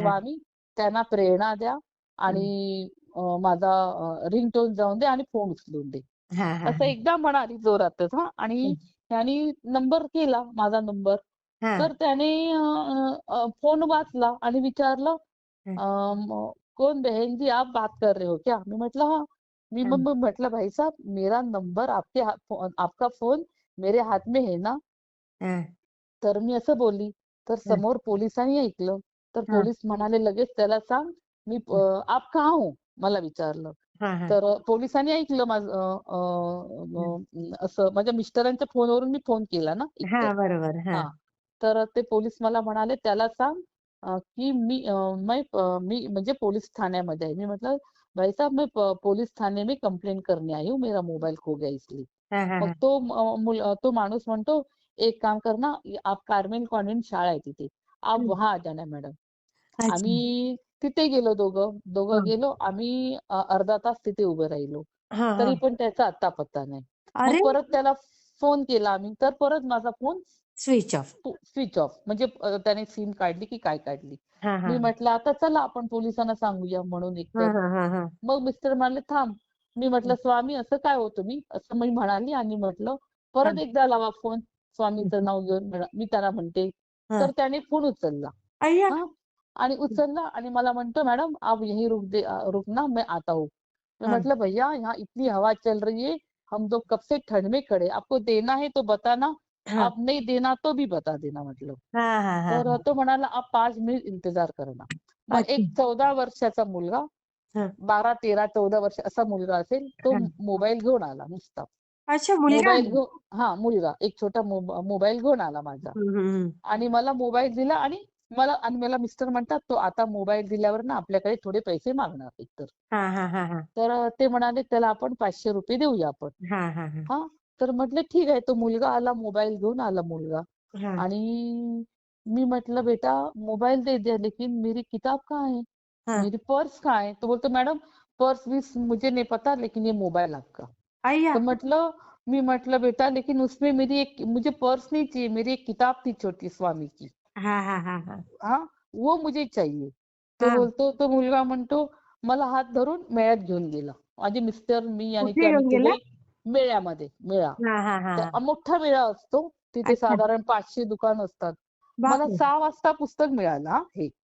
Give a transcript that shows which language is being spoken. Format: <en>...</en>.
<mr>स्वामी त्यांना प्रेरणा द्या हं. आणि माझा रिंगटोन जाऊन दे आणि फोन उचलून दे. हां, हां, असं हां. एकदा म्हणाली जोरातच हां आणि हं. ह्यानी नंबर केला माझा नंबर. हां, तर त्याने फोन वाचला आणि विचारलं हं,</mr> <hi>"कौन बहन जी आप बात कर रहे हो क्या?"</hi> <mr>मी म्हटलं, "हाँ." हं,</mr> <hi>मग म्हटलं, "भाई साहब मेरा नंबर आपका फ़ोन मेरे हाथ में है ना?" हं,</hi> <mr>तर मी असं बोलली. तर हं, समोर पोलिसांनी ऐकलं. तर हं, पोलीस म्हणाले लगेच त्याला सांग हं.</mr> <hi>"आप कहाँ हो?"</hi> <mr>मला विचारलं. हां, हां. तर पोलिसांनी ऐकलं माझं हं. असं माझ्या मिस्टरांच्या फोनवरून मी फोन केला ना एकतर. हां, बरोबर. हां. हां. तर ते पोलीस मला म्हणाले, "त्याला सांग की मी म्हणजे पोलीस ठाण्यामध्ये आहे." मी म्हटलं,</mr> <hi>"भाई साहब मैं पुलिस थाने में कंप्लेंट करने आई हूँ, मेरा मोबाइल खो गया इसलिए." हां, हां,</hi> <mr>मग हां. तो माणूस म्हणतो,</mr> <hi>"एक काम करना, आप</hi> <mr>कार्मेल कॉन्व्हेंट शाळा आहे तिथे.</mr> <hi>आप हं. वहाँ आ जाना मैडम." अच्छा.</hi> <mr>आम्ही तिथे गेलो दोघं. दोघं हां. गेलो. आम्ही अर्धा तास तिथे उभे राहिलो. हां, तरी हां. पण त्याचा अत्ता-पत्ता नाही. मग अरे! परत त्याला फोन केला आम्ही, तर परत माझा phone</mr> <en>Switch off. Switch off.</en> <mr>म्हणजे त्याने सिम काढली की काय काढली. हां, मी हां. म्हटलं, "आता चला आपण पोलिसांना सांगूया" म्हणून एकतर. हां, हां, हां, हां. मग मिस्टर म्हणाले, "थांब." मी म्हटलं, हं, "स्वामी असं काय हो तुम्ही?" असं मी म्हणाली आणि म्हटलं, हां. "परत एकदा लावा फोन." हं, स्वामीचं नाव घेऊन मी त्याला म्हणते. हां. तर त्याने फोन उचलला. अय्या! हां. आणि हं. उचलला आणि मला म्हणतो,</mr> <hi>"मैडम आप यहीं रुकना मैं आता हूँ." मैं हां,</hi> <mr>म्हटलं,</mr> <hi>"भैया यहाँ इतनी हवा चल रही है, हम लोग कब से ठंड में खड़े, आपको देना है तो बताना, हां. आप नहीं देना तो भी बता देना."</hi> <mr>म्हटलं. हां, हां, हां, तर हां. तो म्हणाला,</mr> <hi>"आप 5 मिनिट इंतजार करना." मग अच्छा.</hi> <mr>एक 14 वर्षाचा मुलगा, हां, 12, 13, 14 वर्ष असा मुलगा असेल, तो हां. मोबाईल घेऊन आला नुसता. अच्छा मुलगा मोबाईल आहे? घेऊन हां, मुलगा एक छोटा मोबाईल घेऊन आला माझा. हं, हं, हं. आणि मला मोबाईल दिला आणि मला मिस्टर म्हणतात, "तो आता मोबाईल दिल्यावर ना आपल्याकडे थोडे पैसे मागणार एकतर." हां, हां, हां, हां. तर ते म्हणाले, "त्याला आपण ₹500 देऊया आपण." हां, हां, हां. हां, तर म्हटलं ठीक आहे. तो मुलगा आला, मोबाईल घेऊन आला मुलगा हां, आणि मी म्हटलं,</mr> <hi>"बेटा मोबाईल दे दिया, लेकिन मेरी किताब कहाँ है? हां. मेरी पर्स कहाँ है?" तो बोलतो, "मैडम पर्स-विर्स मुझे नहीं पता, लेकिन ये मोबाइल आपका." अय्या!</hi> <mr>तो मी म्हटलं,</mr> <hi>"बेटा लेकिन उसमें मुझे पर्स नहीं चाहिए, मेरी एक किताब थी छोटी स्वामी की." हां, हां, हां, हां. हां, वो मुझे चाहिए. हां.</hi> <mr>तो मुलगा म्हणतो, मला हात धरून मेळ्यात घेऊन गेला. माझे मिस्टर, मी आणि ते कुठे आम्ही घेऊन गेला? तिघे मेळा. हां, हां, हां, तर हां. मोठा मेळा असतो. तिथे अच्छा. साधारण 500 दुकान असतात. मला बापरे! 6 वाजता पुस्तक मिळालं हां, हे.</mr>